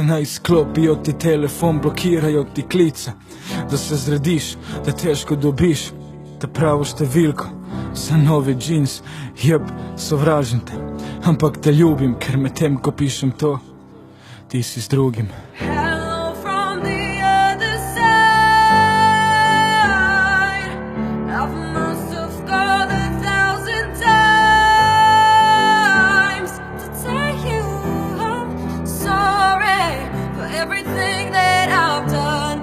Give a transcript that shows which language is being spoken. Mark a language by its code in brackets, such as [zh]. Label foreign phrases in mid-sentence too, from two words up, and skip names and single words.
[sl] Naj sklopijo ti telefon, blokirajo ti klice, da se zrediš, da težko dobiš ta pravo številko za novi džins. Jeb, sovražim te, ampak te ljubim, ker med tem, ko pišem to, ti si z drugim. [en] Hello from the other side. I must have called 1,000 times to tell you I'm sorry for everything that I've done.